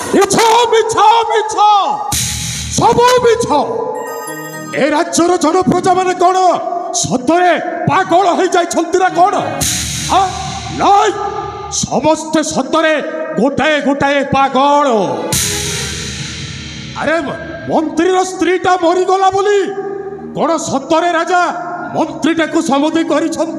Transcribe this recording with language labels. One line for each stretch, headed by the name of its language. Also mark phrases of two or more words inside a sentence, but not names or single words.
Odia: ମିଛ ମିଛ ମିଛ ସବୁ ମିଛ। ଏ ରାଜ୍ୟର ଜନପ୍ରଜା ମାନେ କଣ ସତରେ ପାଗଳ ହୋଇ ଯାଇଛନ୍ତି ନା କଣ? ନାଇଁ, ସମସ୍ତେ ସତରେ ଗୋଟାଏ ଗୋଟାଏ ପାଗଳ। ଆରେ ମନ୍ତ୍ରୀର ସ୍ତ୍ରୀଟା ମରିଗଲା ବୋଲି କଣ ସତରେ ରାଜା ମନ୍ତ୍ରୀଟାକୁ ସମୁଦି କରିଛନ୍ତି?